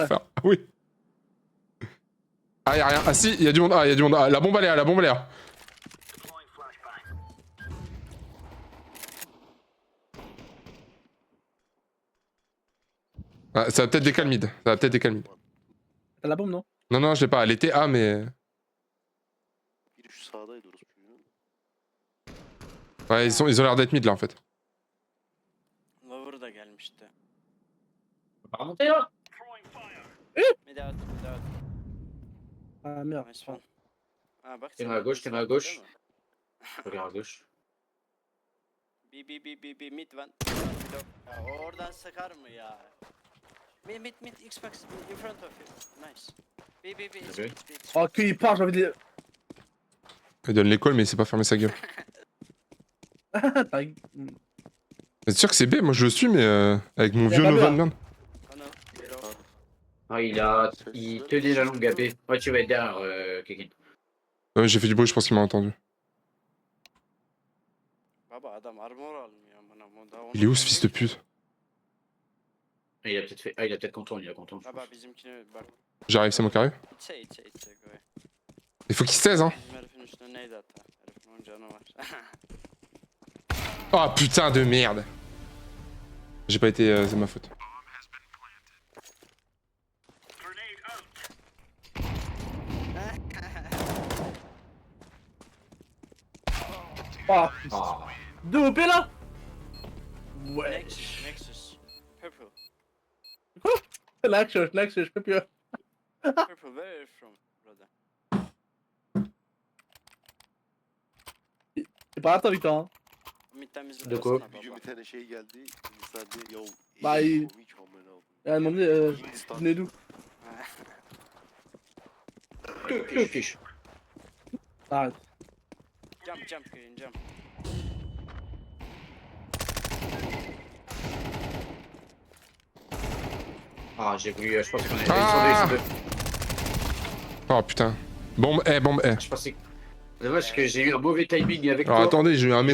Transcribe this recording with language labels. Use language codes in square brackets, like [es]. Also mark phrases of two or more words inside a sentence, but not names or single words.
[fr] enfer. Ah oui. Ah, y'a rien. Ah si, y'a du monde. Ah, y'a du monde. Ah, la bombe elle est là, la bombe elle est là. Ah, ça va peut-être décaler mid. Ça va peut-être décaler mid. T'as la bombe, non? Non, non, je l'ai pas. Elle était A, mais. [tr] Biri şu sağdaydı orospu çocuğu. [fr] Ouais, ils ont l'air d'être mid là en fait. [tr] Lover da gelmişti. [fr] On va remonter là. [tr] Bir daha at, bir daha at. [fr] Ah merde. [en] Nice one. [tr] Ha bak [fr] T'es [tr] sen [fr] à gauche, t'es à gauche. [tr] değil mi? [fr] Je regarde à gauche. [en] B mid one. [tr] Ya oradan sıkar mı ya? [en] Mid Xbox in front of you. Nice. B Ok. mid. [fr] Oh, qu'il part, j'ai envie de. Il donne l'école, mais il sait pas fermer sa gueule. T'as- C'est sûr que c'est B, moi je le suis, mais avec mon Y a vieux pas B, Nova hein. de merde. Ah, il te dit la longue AP. Ouais, tu vas être derrière, Kekin. Ouais, j'ai fait du bruit, je pense qu'il m'a entendu. [tr] Baba adam armor almıyor amına. [fr] Il est où ce fils de pute? Il a peut-être fait. Ah, il a peut-être contourné, il a contourné. [tr] Baba bizimkine bak. [fr] J'arrive, c'est mon carré. [tr] İçe go. [fr] Il faut qu'il se taise, hein. [tr] Bizim herifin üstüne neydi hatta? Herifin 10 canı var. [fr] Oh putain de merde. J'ai pas été. C'est ma faute. Oh, Ah. 2 OP là? Ouais. [en] Nexus. Purple. [fr] L'action, je peux plus. [en] Purple, where are you from, brother? [fr] C'est pas attends, Victor. Hein. [tr] Mid'den bizi [fr] De quoi? [tr] bıraksana Bir gün baba. bir tane şey geldi. Sen de yav. [fr] Bah, il- [tr] Hiç amına oğlum. [fr] Elle m'a demandé, [tr] Hindistan. [fr] venez d'où? [en] Two fish. [fr] Arrête. [en] Jump, green, jump. [fr] Ah, j'ai voulu, je pensais qu'on était Ah sur deux. Oh putain. Bombe, bombe, Je pensais que... Dommage que j'ai eu un mauvais timing avec Alors toi. attendez, j'ai eu un